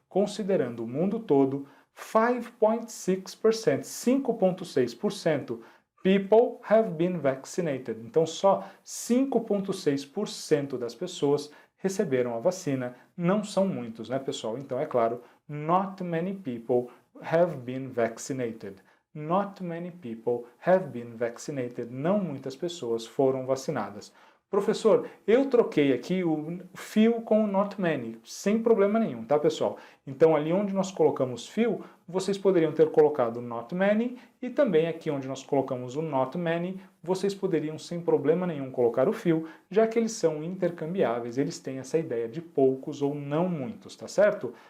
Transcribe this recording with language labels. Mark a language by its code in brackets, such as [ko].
[pt] considerando o mundo todo, 5.6%, 5,6% [en] people have been vaccinated. [pt] Então só 5,6% das pessoas receberam a vacina. Não são muitos, né, pessoal? Então é claro, [en] not many people have been vaccinated. Not many people have been vaccinated. [pt] Não muitas pessoas foram vacinadas. Professor, eu troquei aqui o few com o not many, sem problema nenhum, tá, pessoal? Então, ali onde nós colocamos few, vocês poderiam ter colocado not many, e também aqui onde nós colocamos o not many, vocês poderiam, sem problema nenhum, colocar o few, já que eles são intercambiáveis, eles têm essa ideia de poucos ou não muitos, tá certo?